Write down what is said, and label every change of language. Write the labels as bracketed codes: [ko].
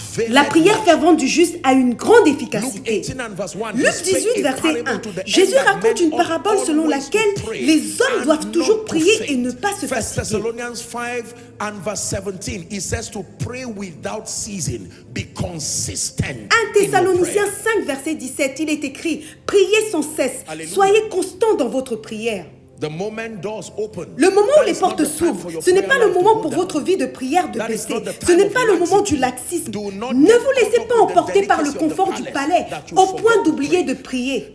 [fr] La prière fervente du juste a une grande efficacité. Luc 18, verset 1. Jésus raconte une parabole selon laquelle les hommes doivent toujours prier et ne pas se fatiguer. [en] 5 and verse 17, it says to pray without ceasing, be consistent. [fr] 1 Thessaloniciens 5 verset 17, il est écrit: priez sans cesse, soyez constants dans votre prière. [en] The moment doors open, [fr] le moment où les portes s'ouvrent, ce n'est pas le moment pour votre vie de prière de baisser. Ce n'est pas le moment du laxisme. Ne vous laissez pas emporter par le confort du palais au point d'oublier de prier.